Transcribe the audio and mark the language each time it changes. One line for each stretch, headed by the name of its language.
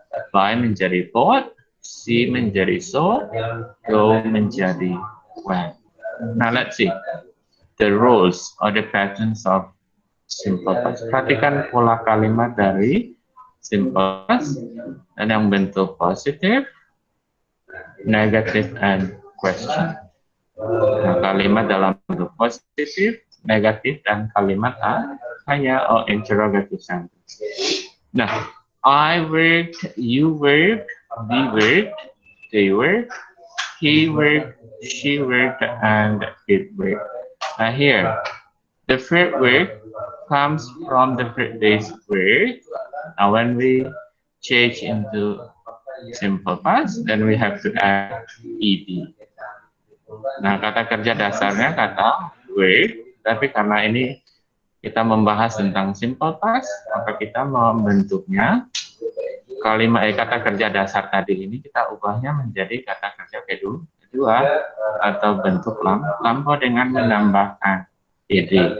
English: Buy menjadi bought, see menjadi saw, go menjadi went. Now let's see the rules or the patterns of simple past.
Indonesian: Perhatikan pola kalimat dari simple past dan yang bentuk positif, negatif,
English: and question.
Indonesian: Nah, kalimat dalam bentuk positif, negatif, dan kalimat tanya
English: or interrogative sentence. Nah, I worked, you worked, we worked, they worked, he worked, she worked, and it worked. Now here, the verb work comes from the verb base word. Now when we change into simple past, then we have to add ed.
Indonesian: Nah, kata kerja dasarnya kata work, tapi karena ini kita membahas tentang simple past, maka kita membentuknya kata kerja dasar tadi ini kita ubahnya menjadi kata kerja kedua atau bentuk lampau dengan menambahkan ed.